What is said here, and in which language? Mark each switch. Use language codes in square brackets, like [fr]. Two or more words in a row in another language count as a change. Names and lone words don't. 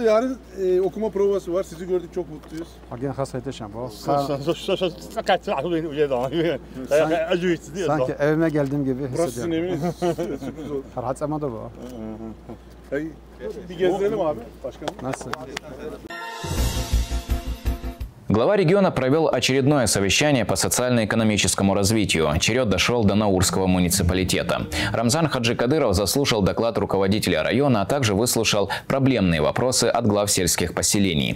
[tr] Yarın okuma provası var. Sizi gördük, çok mutluyuz. Agin hasayteşem. Sanki evime geldiğim gibi hissediyorum. Burası sizin eviniz. Sürpriz oldu. Rahatsama da bu. Bir gezdirelim abi başkanım. Nasıl? [ru] Глава региона провел очередное совещание по социально-экономическому развитию. Черед дошел до Наурского муниципалитета. Рамзан Хаджикадыров заслушал доклад руководителя района, а также выслушал проблемные вопросы от глав сельских поселений.